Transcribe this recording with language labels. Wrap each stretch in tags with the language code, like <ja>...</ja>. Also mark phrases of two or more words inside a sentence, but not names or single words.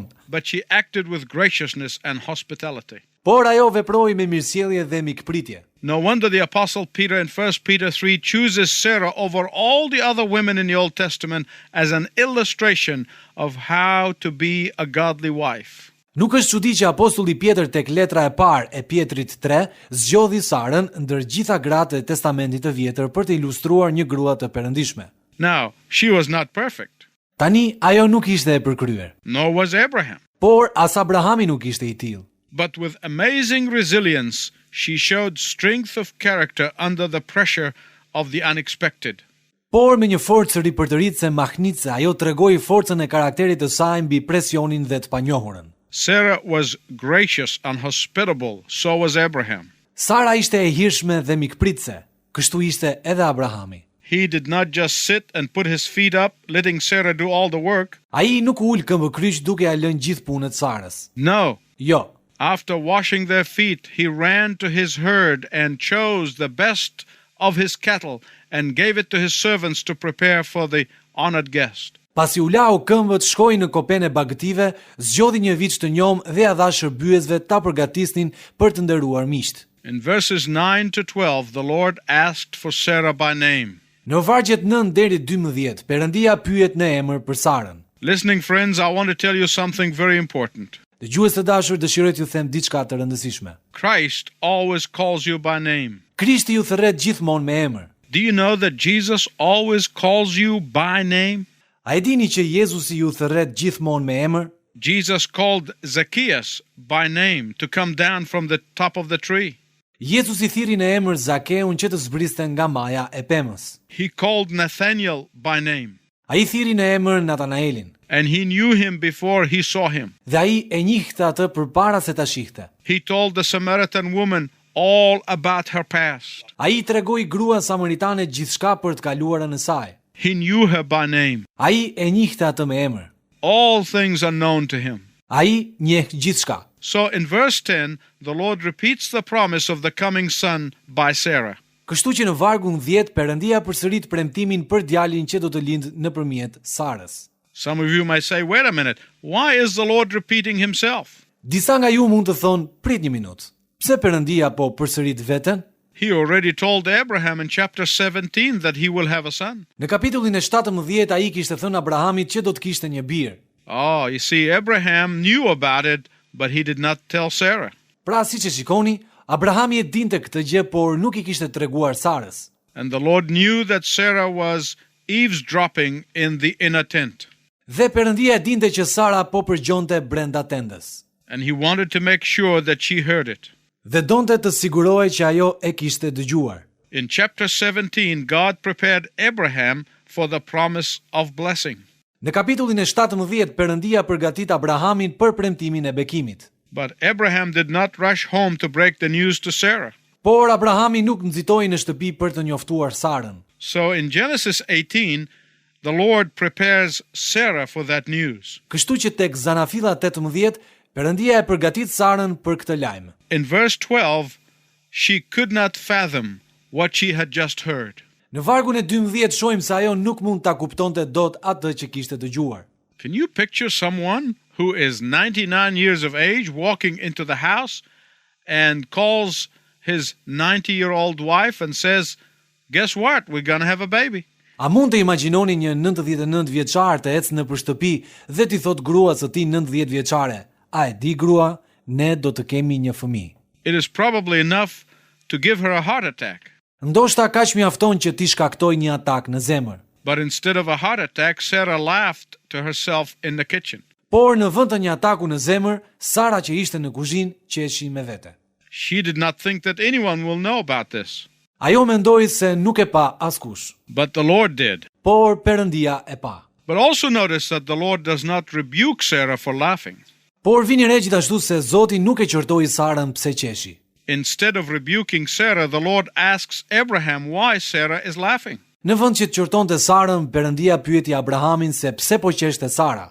<en>But she acted with graciousness and hospitality.</en> <sq>Por ajo veproi me mirësjellje dhe mikpritje.</sq> <en>No wonder the Apostle Peter in 1 Peter 3 chooses Sarah over all the other women in the Old Testament as an illustration of how to be a godly wife.</en> <sq>Nuk është çudi që apostulli Pjetër tek letra e parë e Pjetrit 3 zgjodhi Sarën ndër gjitha gratë e Testamentit të Vjetër për të ilustruar një grua të perëndishme.</sq> <en>Now, she was not perfect,</en> <sq>Tani ajo nuk ishte e përkryer,</sq> <en>nor was Abraham.</en> <sq>por as Abrahami nuk ishte i tillë.</sq> <en>But with amazing resilience, she showed strength of character under the pressure of the unexpected.</en> <sq>Por me një forcë ripërtëritse mahnitse, ajo tregoi forcën e karakterit të saj mbi presionin dhe të panjohurën.</sq> <en>Sarah was gracious and hospitable, so was Abraham.</en> <sq>Sara ishte e hirshme dhe mikpritse, kështu ishte edhe Abrahami.</sq> <en>He did not just sit and put his feet up, letting Sarah do all the work.</en> <sq>Ai nuk ul këmbë kryq duke ia lënë gjithë punët Sarës.</sq> <en>No.</en> <sq>Jo.</sq> <en>After washing their feet, he ran to his herd and chose the best of his cattle and gave it to his servants to prepare for the honored guest.</en> <sq>Pasi u lau këmbët, shkoi në kopen e bagëtive, zgjodhi një viç të njom dhe ia dha shërbyesve ta përgatisnin për të nderuar miqt.</sq> <en>In verses 9 to 12, the Lord asked for Sarah by name.</en> <sq>Në vargjet 9 deri 12, Perëndia pyet në emër për Sarën.</sq> <en>Listening friends, I want to tell you something very important.</en> <sq>Dëgjues të dashur, dëshiroj t'ju them diçka të rëndësishme.</sq> <en>Christ always calls you by name.</en> <sq>Krishti ju thërret gjithmonë me emër.</sq> <en>Do you know that Jesus always calls you by name?</en> <sq>A e dini që Jezusi ju thërret gjithmonë me emër?</sq> <en>Jesus called Zacchaeus by name to come down from the top of the tree.</en> <sq>Jezusi thiri në emër Zakeun që të zbriste nga maja e pemës.</sq> <en>He called Nathanael by name.</en> <sq>Ai thiri në emër Natanaelin.</sq> <en>And he knew him before he saw him.</en> <sq>Dhe ai e njihte atë përpara se ta shihte.</sq> <en>He told the Samaritan woman, all about her past.</en> <sq>Ai tregoi gruas samaritane gjithçka për të kaluarën e saj.</sq> <en>He knew her by name.</en> <sq>Ai e njihte atë me emër.</sq> <en>All things are known to him.</en> <sq>Ai njeh gjithçka.</sq> <en>So in verse 10, the Lord repeats the promise of the coming son by Sarah.</en> <sq>Kështu që në vargun 10 Perëndia përsërit premtimin për djalin që do të lindë nëpërmjet Sarës.</sq> <en>Some of you might say, wait a minute, why is the Lord repeating himself?</en> <sq>Disa nga ju mund të thonë, prit një minutë. Pse Perëndia po përsërit veten?</sq> <en>He already told Abraham in chapter 17 that he will have a son.</en> <sq>Në kapitullin e 17 ai kishte thënë Abrahamit që do të kishte një bir.</sq> <en>Oh, you see, Abraham knew about it, but he did not tell Sarah.</en> <sq>Pra siç e shikoni, Abrahami e dinte këtë gjë, por nuk I kishte treguar Sarës.</sq> <en>And the Lord knew that Sarah was eavesdropping in the inner tent.</en> <sq>Dhe Perëndia e dinte që Sara po përgjonte brenda tendës.</sq> <en>And he wanted to make sure that she heard it.</en> <sq>Dhe donte të sigurohej që ajo e kishte dëgjuar.</sq> <en>In chapter 17, God prepared Abraham for the promise of blessing.</en> <sq>Në kapitullin e 17 Perëndia përgatit Abrahamin për premtimin e bekimit.</sq> <en>But Abraham did not rush home to break the news to Sarah.</en> <sq>Por Abrahami nuk nxitoi në shtëpi për të njoftuar Sarën.</sq> <en>So in Genesis 18, the Lord prepares Sarah for that news.</en> <sq>Kështu që tek Zanafilla 18 Perëndia e përgatit Sarën për këtë lajm.</sq> <en>In verse 12, she could not fathom what she had just heard.</en> <sq>Në vargun e 12 shohim se ajo nuk mund ta kuptonte dot atë që kishte dëgjuar.</sq> <en>Can you picture someone who is 99 years of age walking into the house and calls his 90-year-old wife and says, guess what, we're going to have a baby.</en> <sq>A mund të imagjinoni një 99 vjeçar të ecë nëpër shtëpi dhe t'i thot gruas së tij 90 vjeçare, a e di grua, ne do të kemi një fëmijë.</sq> <en>It is probably enough to give her a heart attack.</en> <sq>Ndoshta kaq mjafton që t'i shkaktoj një atak në zemër.</sq> <en>But instead of a heart attack, Sarah laughed to herself in the kitchen.</en> <sq>Por në vend të një ataku në zemër, Sara që ishte në kuzhinë qeshi me vete.</sq> <en>She did not think that anyone will know about this.</en> <sq>Ajo mendoi se nuk e pa askush.</sq> <en>But the Lord did.</en> <sq>Por Perëndia e pa.</sq> <en>But also notice that the Lord does not rebuke Sarah for laughing.</en> <sq>Por vini re gjithashtu se Zoti nuk e qortoi Sarën pse qeshi.</sq> <en>Instead of rebuking Sarah, the Lord asks Abraham why Sarah is laughing.</en> <sq>Në vend që të qortonte Sarën, Perëndia pyeti Abrahamin se pse po qeshte Sara.</sq>